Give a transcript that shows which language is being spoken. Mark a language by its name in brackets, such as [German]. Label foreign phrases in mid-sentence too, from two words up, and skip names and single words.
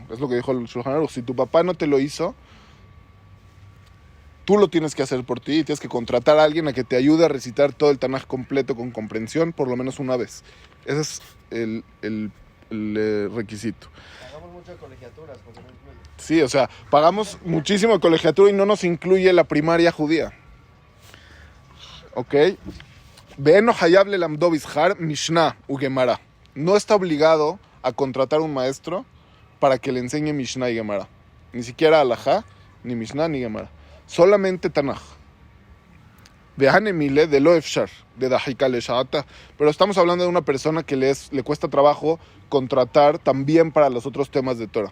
[Spanish] Es lo que dijo el Shulchan Aruch. Si tu papá no te lo hizo, tú lo tienes que hacer por ti y tienes que contratar a alguien a que te ayude a recitar todo el Tanaj completo con comprensión por lo menos una vez. Ese es el requisito. Pagamos mucho de colegiaturas porque no incluye. Sí, o sea, pagamos muchísimo de colegiatura y no nos incluye la primaria judía. ¿Ok? [Hebrew] ואינו חייב ללמדו בשכר משנה וגמרא. [Spanish] No está obligado a contratar un maestro para que le enseñe Mishnah y Gemara. Ni siquiera Halajá, ni Mishnah, ni Gemara. Solamente Tanaj. [Hebrew] והני מילי דלא אפשר, דדחיקא ליה שעתא. [Spanish] Pero estamos hablando de una persona que le cuesta trabajo contratar también para los otros temas de Torah.